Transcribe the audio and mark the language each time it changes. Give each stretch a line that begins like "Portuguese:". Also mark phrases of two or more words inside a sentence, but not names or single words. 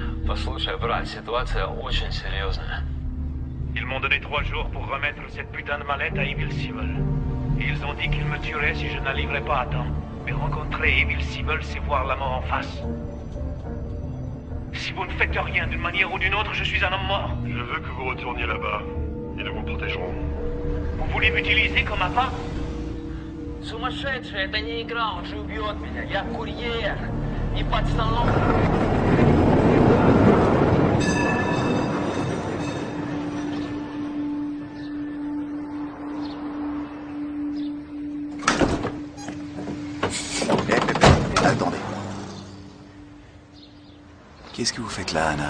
Russian: Послушай, брат, ситуация очень серьезная.
French: Ils m'ont donné 3 jours pour remettre cette putain de mallette à Evil Siebel. Et ils ont dit qu'ils me tueraient si je n'arriverais pas à temps. Mais rencontrer Evil Siebel, c'est voir la mort en face. Si vous ne faites rien d'une manière ou d'une autre, je suis un homme mort. Je veux que vous retourniez là-bas, et nous vous protégerons. Vous voulez m'utiliser comme appât?
Russian: Сумасшедший, это не игра, он же убьет меня. Я курьер, не пацан.
French: Attendez. Qu'est-ce que vous faites là, Anna?